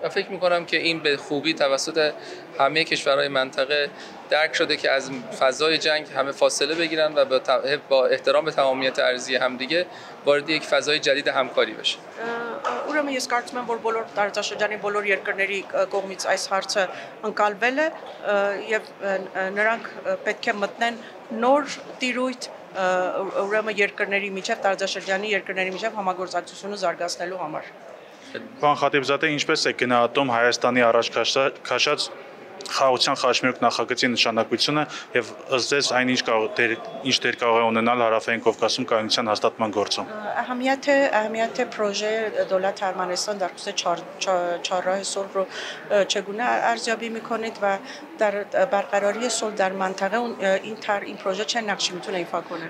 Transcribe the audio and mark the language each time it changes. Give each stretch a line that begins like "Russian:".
Persian: فکر می‌کنم که این به خوبی توسط همه کشورهای منطقه درک شده که از فضای جنگ همه فاصله بگیرن و با احترام به تمامیت ارضی همدیگه وارد یک فضای جدید همکاری بشه.
Armenian: Ուրեմն ես կարծում եմ, որ բոլոր տարածաշրջանի բոլոր երկրների կողմից այս հարցը ընկալվել է եւ նրանք պետք է մտնեն նոր տիրույթ ուրեմն երկրների միջև տարածաշրջանի երկրների միջև համագործակցությունը զարգացնելու համար. Պարոն Խաթիբզադե, ինչպես է գնահատում Հայաստանի առաջ քաշած խաղաղության խաչմերուկ նախագծի նշանակությունը եւ ըստ ձեզ այնինչ ինչ դեր կարող է ունենալ Հարավային Կովկասում կայունության հաստատման գործում։
Persian: اهمیت پروژه دولت ارمنستان در خصوص چهارراه صلح رو چگونه ارزیابی میکنید و در برقراری صلح در منطقه این پروژه چه نقشی میتونه ایفا کنه؟